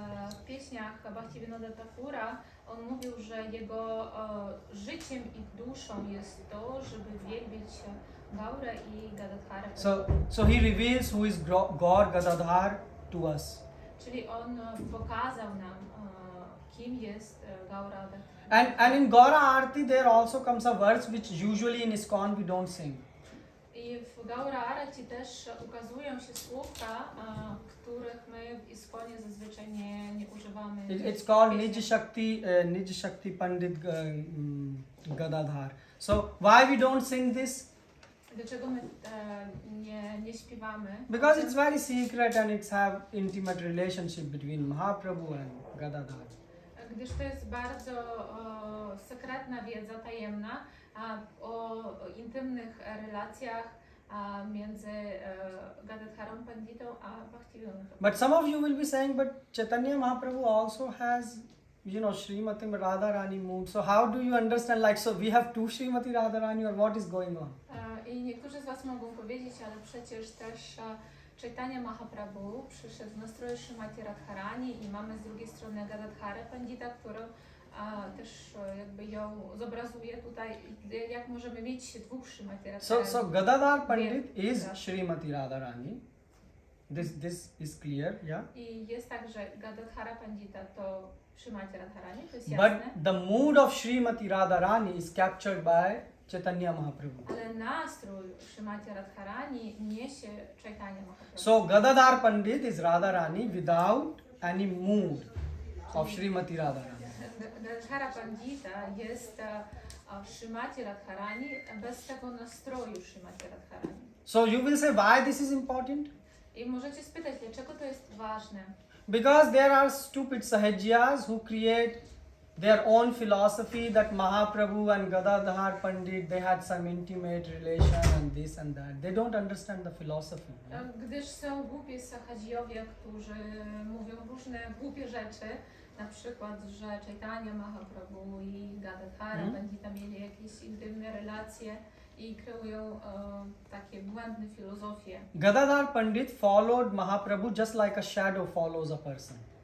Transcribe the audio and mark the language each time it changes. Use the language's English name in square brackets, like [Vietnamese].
[Polish] w pieśniach Bhaktivinoda Thakura on mówił, że jego życiem i duszą jest to, żeby wielbić Gaurę i Gadadharę. [English] So he reveals who is God Gadadhar to us. [Polish] Czyli on pokazał nam, kim jest Gaura. [English] And in Gaura Arati there also comes a verse which usually in ISKCON we don't sing. [Polish] I w Gaura Arati też ukazują się słówka, których my w ISKCONie zazwyczaj nie używamy. [English] It's called Nij Shakti Pandit Gadadhar. So why we don't sing this? [Polish] Dlaczego my nie śpiewamy? [English] Because it's very secret and it's have intimate relationship between Mahaprabhu and Gadadhar. [Polish] Gdyż to jest bardzo sekretna wiedza, tajemna o intymnych relacjach między Gadadharą Panditą a Bhaktivinodą. [English] But some of you will be saying, but Chaitanya Mahaprabhu also has, Srimati Radharani mood. So how do you understand, like, so we have two Srimati Radharani, or what is going on? [Polish] I niektórzy z Was mogą powiedzieć, ale przecież też Chaitanya Mahaprabhu przyszedł w nastroju Srimati Radharani i mamy z drugiej strony Gadadharę Pandita, którą też jakby ją zobrazuje tutaj, jak możemy mieć dwóch Srimati Radharani. [English] So Gadadhar Pandit is Srimati Radharani. This is clear, yeah? [Polish] I jest tak, że Gadadhara Pandita to Srimati Radharani, to jest jasne. [English] But the mood of Srimati Radharani is captured by Chaitanya Mahaprabhu. [Polish] Ale nastrój Srimati Radharani niesie Chaitanya Mahaprabhu. [English] So Gadadhar Pandit is Radharani without any mood of Srimati Radharani. [Polish] Gadadhara Pandita jest Srimati Radharani bez tego nastroju Srimati Radharani. [English] So you will say why this is important? [Polish] I możecie spytać, dlaczego to jest ważne? [English] Because there are stupid sahajyas who create their own philosophy that Mahaprabhu and Gadadhar Pandit, they had some intimate relation and this and that. They don't understand the philosophy. Yeah? [Polish] Gdyż są głupie sahajiowie, którzy mówią różne głupie rzeczy, na przykład, że Chaitanya Mahaprabhu i Gadadhara Pandita mieli jakieś intymne relacje i kreują takie błędne filozofie. [English] Gadadhar Pandit followed Mahaprabhu just like a shadow follows a person.